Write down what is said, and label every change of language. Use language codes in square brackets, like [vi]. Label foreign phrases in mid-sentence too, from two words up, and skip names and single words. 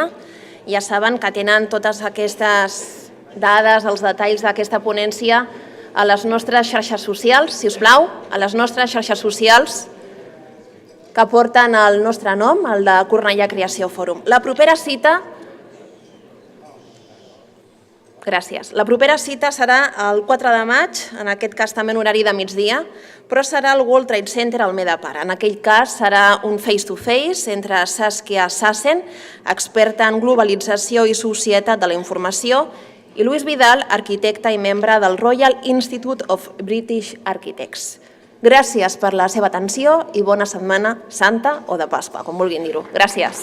[ca] Ja saben que tenen totes aquestes dades, els detalls d'aquesta ponència a les nostres xarxes socials, si us plau, a les nostres xarxes socials que porten el nostre nom, el de Cornellà Creació Fòrum. La propera cita... Gràcies. La propera cita serà el 4 de maig, en aquest cas també en horari de migdia, però serà al World Trade Center al Medapar. En aquell cas serà un [en] face-to-face [ca] entre Saskia Sassen, experta en globalització i societat de la informació, i Luis Vidal, arquitecte i membre del Royal Institute of British Architects. Gràcies per la seva atenció i bona setmana santa o de Pasqua, com vulguin dir-ho.